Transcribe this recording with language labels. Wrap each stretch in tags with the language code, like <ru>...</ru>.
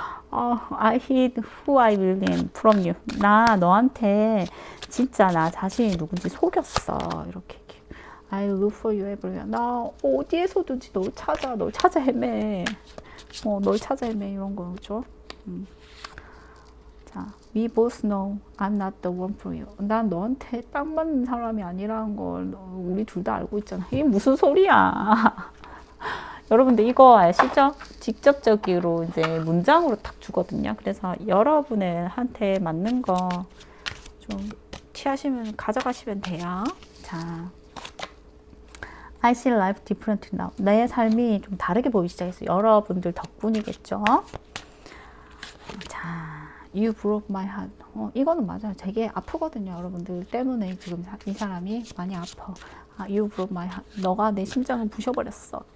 <en>I hid who I really am from you.</en> <ko>나 너한테 진짜 나 자신이 누군지 속였어. 이렇게.</ko> <en>I look for you everywhere.</en> <ko>나 어디에서든지 널 찾아 헤매. 널 찾아 헤매, 이런 거죠.</ko> <en>자, we both know I'm not the one for you.</en> <ko>난 너한테 딱 맞는 사람이 아니라는 걸 우리 둘 다 알고 있잖아. 이게 무슨 소리야? 여러분들 이거 아시죠? 직접적으로 이제 문장으로 딱 주거든요. 그래서 여러분한테 맞는 거 좀 취하시면 가져가시면 돼요.</ko> <en>자, I see life different now.</en> <ko>내 삶이 좀 다르게 보이기 시작했어요. 여러분들 덕분이겠죠? 자,</ko> <en>You broke my heart.</en> <ko>이거는 맞아요. 되게 아프거든요. 여러분들 때문에 지금 이 사람이 많이 아파.</ko> <en>You broke my heart.</en> <ko>너가 내 심장을 부셔버렸어.</ko>